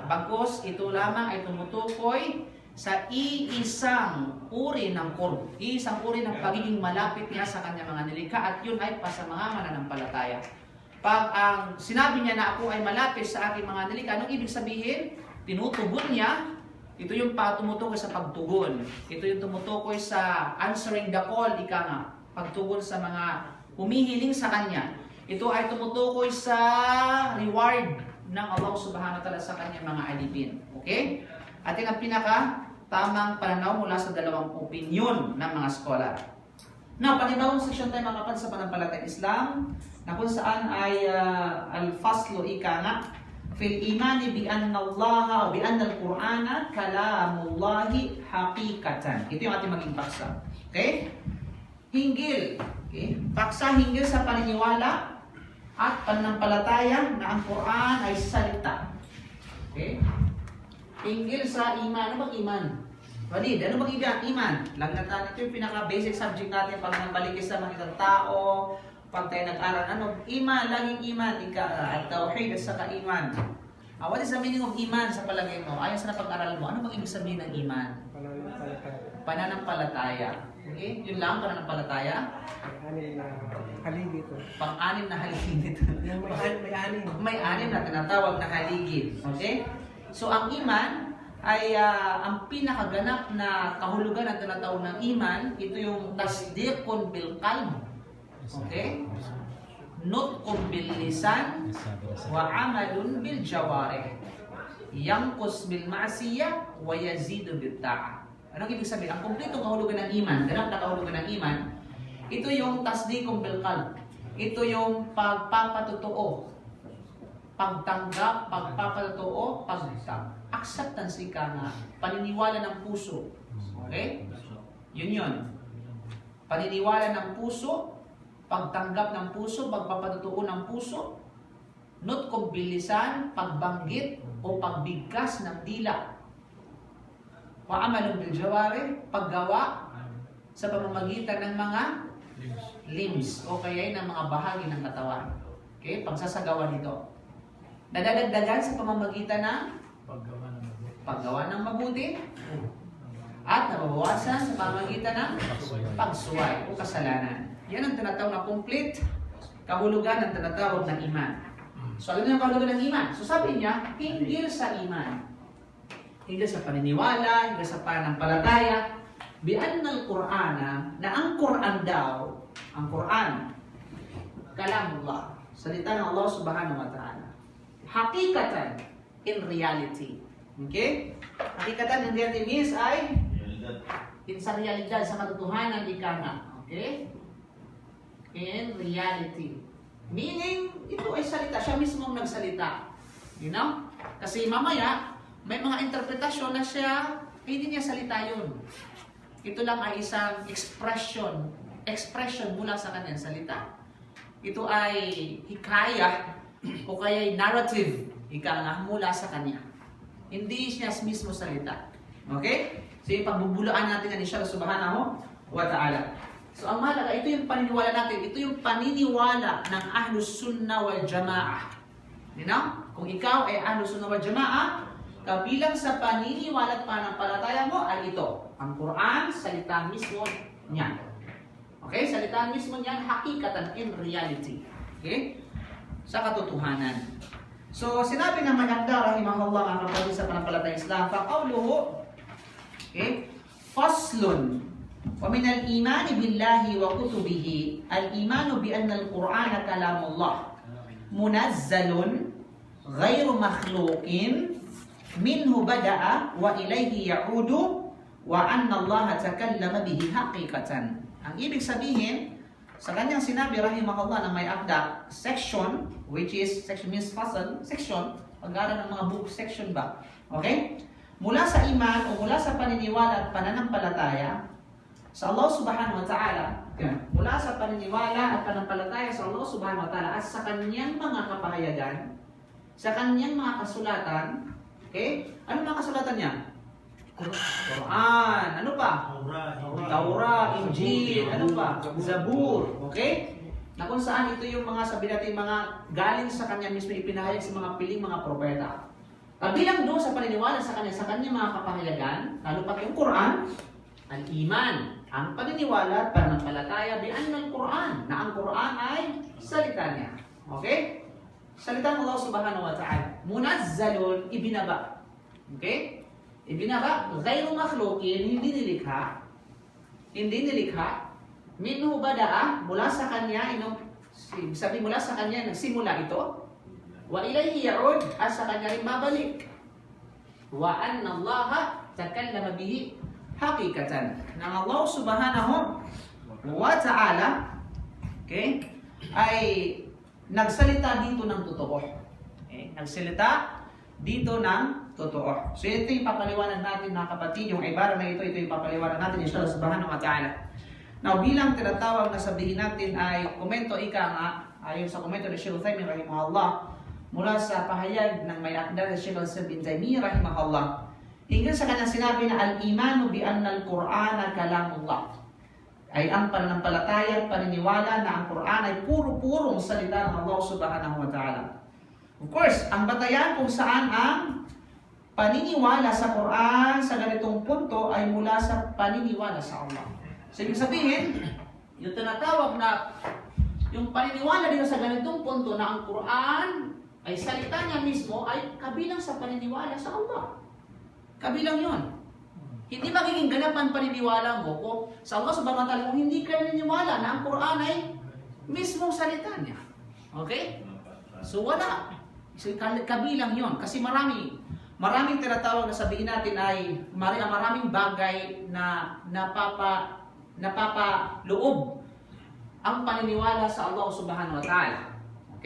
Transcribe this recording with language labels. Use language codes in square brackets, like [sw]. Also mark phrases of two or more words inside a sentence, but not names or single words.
[tl] Bagkus ito lamang ay tumutukoy sa iisang uri ng Qurb, iisang uri ng pagiging malapit niya sa kanyang mga nilikha at yun ay pa sa mga mananampalataya. Pag ang sinabi niya na ako ay malapit sa aking mga nilikha, anong ibig sabihin? Tinutugon niya. Ito yung tumutukoy sa pagtugon. Ito yung tumutukoy sa [en] answering the call, [tl] ika nga. Pagtugon sa mga humihiling sa kanya. Ito ay tumutukoy sa reward ng Allah [ar] سبحانه وتعالى [tl] sa kanyang mga alipin. Okay? At yung ang pinaka-tamang pananaw mula sa dalawang opinion ng mga scholar. Now, panibawang section tayo mga kapatid sa panampalatayang Islam na kung saan ay al-faslu ika nga [ar] في الإيمان بأن الله [tl] o [ar] بأن القرآن كلام الله حقيقة. [tl] Ito yung ating maging paksa. Okay? Hinggil. Okay? Paksa hinggil sa paniniwala at pananampalataya na ang Quran ay salita. Okay? Hinggil sa iman. Ano bang iman? Walid, ano bang iman? Lagnatan, ito yung pinaka-basic subject natin pag nagbalikis sa mga isang tao, pag tayo nag-aral, ano? Iman, laging iman, at tawhid at saka iman. [en] What is the meaning of iman [tl] sa palagay mo? Ayon sa napag-aral mo, ano bang ibig sabihin ng iman? Pananampalataya. Okay? Yun lang, pananampalataya? Haligi ito. Pang-anim na haligid ito. May anim. May anim na tinatawag na haligid. Okay? So, ang iman ay ang pinakaganap na kahulugan ng tinatawag ng iman, ito yung [ar] تصديق بالقلب. [tl] Okay? [ar] نطق باللسان وعمل بالجوارح. ينقص بالمعصية ويزيد بالطاعة. [tl] Anong ibig sabihin? Ang kumpletong kahulugan ng iman, ganap na kahulugan ng iman, ito yung [ar] تصديق بالقلب. [tl] Ito yung pagpapatotoo. Pagtanggap, pagpapatotoo, acceptance ika nga, paniniwala ng puso. Okay? Yun yun. Paniniwala ng puso, pagtanggap ng puso, pagpapatotoo ng puso, [ar] نطق باللسان, [tl] pagbanggit o pagbigkas ng dila. [ar] وعمل بالجوارح, [tl] paggawa sa pamamagitan ng mga limbs o kaya ng mga bahagi ng katawan. Okay? Pagsasagawa nito. Nadadagdagan sa pamamagitan ng paggawa ng mabuti at nababawasan sa pamamagitan ng pagsuway o kasalanan. Yan ang tinatawag na complete kahulugan ng tinatawag ng iman. So, ano yung kahulugan ng iman? So, sabi niya, hinggil sa iman. Hinggil sa paniniwala, hinggil sa pananampalataya, bi'an ng Qur'ana, na ang Qur'an daw, ang Qur'an, kalamullah, salita ng Allah [ar] سبحانه وتعالى. [en] Hakikatan, in reality. Okay? [tl] Hakikatan [en] in reality means [tl] ay sa realidad, sa katotohanan, ika nga. Okay? [en] In reality. [tl] Meaning, ito ay salita. Siya mismo ang nagsalita. [en] You know? [tl] Kasi mamaya, may mga interpretasyon na siya, hindi niya salita yun. Ito lang ay isang expression mula sa kanyang salita. Ito ay hikayah o kaya narrative, ika nga, mula sa kanya. Hindi siya mismo salita. Okay? So yung pagbubulaan natin ni siya [ar] سبحانه وتعالى. [tl] So ang mahalaga, ito yung paniniwala natin. Ito yung paniniwala ng [ar] أهل السنة والجماعة. [en] You know? [tl] Kung ikaw ay [ar] أهل السنة والجماعة, [tl] kabilang sa paniniwala at pananampalataya mo ay ito. Ang Quran, salita mismo niya. Okay? Salita mismo niyan, hakikatan, [en] in reality. [tl] Okay? Sa katotohanan. So, sinabi ng Managda, rahimahullah, ang kapatid sa panampalatayang Islam, [ar] فقوله، okay، فصل، ومن الإيمان بالله وكتبه، الإيمان بأن القرآن كلام الله، منزل، غير مخلوق، منه بدأ وإليه يعود وأن الله تكلم به حقيقة. [tl] Ang ibig sabihin, sa kanyang sinabi rahimahullah na may akda [en] section, which is section means [tl] fasal, section, pag-aaral ng mga [en] book section [tl] ba? Okay? Mula sa iman o mula sa paniniwala at pananampalataya sa Allah [ar] سبحانه وتعالى, [tl] mula sa paniniwala at pananampalataya sa Allah [ar] سبحانه وتعالى [tl] at sa kanyang mga kapahayagan, sa kanyang mga kasulatan, okay? Ano mga kasulatan niya? Quran. Ano pa? Taurah, Injil, ano pa? Zabur. Okay? Na kung saan ito yung mga sabi natin mga galing sa kanya mismo ipinahayag sa mga piling mga propeta. Kabilang doon sa paniniwala sa kanyang mga kapahayagan, lalo pa yung Quran, al-iman, ang paniniwala at pananampalataya [ar] بأن القرآن, [tl] na ang Quran ay salita niya. Okay? Salita ng Allah [ar] سبحانه وتعالى. [tl] Munazzalun, ibinaba. Okay? Ibinaba, [ar] غير مخلوق, [tl] hindi nilikha. Hindi nilikha. [ar] منه بدأ, [tl] mula sa kanya, sabi mula sa kanya, nagsimula ito. [ar] وإليه يعود, [tl] at sa kanya rin babalik. [ar] وأن الله تكلم به حقيقة. [tl] Nang Allah [ar] سبحانه وتعالى, [tl] okay, ay nagsalita dito ng totoo. Okay? Nagsalita dito ng totoo. So ito yung papaliwanag natin mga kapatid, yung ibara na ito yung papaliwanag natin [ar] إن شاء الله سبحانه وتعالى. [tl] Now bilang tinatawag na sabihin natin ay komento ika nga, ayon sa komento ni Sheikh Uthaymin rahimahullah, mula sa pahayag ng may akda ni Sheikh Al-Islam bin Taymiyyah rahimahullah, hingga sa kanyang sinabi na [ar] الإيمان بأن القرآن كلام الله, [tl] ay ang pananampalataya at paniniwala na ang Quran ay puro-purong salita ng Allah [ar] سبحانه وتعالى. [en] Of course, [tl] ang batayan kung saan ang paniniwala sa Quran sa ganitong punto ay mula sa paniniwala sa Allah. So, ibig sabihin, yung tinatawag na yung paniniwala dito sa ganitong punto na ang Quran ay salita niya mismo ay kabilang sa paniniwala sa Allah. Kabilang yon. Hindi magiging ganap ang paniniwala mo kung sa Allah [ar] سبحانه وتعالى [tl] kung hindi ka naniniwala na ang Quran ay mismong salita niya. Okay? So wala. So, kabilang yon. Kasi maraming tinatawag na sabihin natin ay maraming bagay na napapaloob ang paniniwala sa Allah [ar] سبحانه وتعالى. [tl] Okay?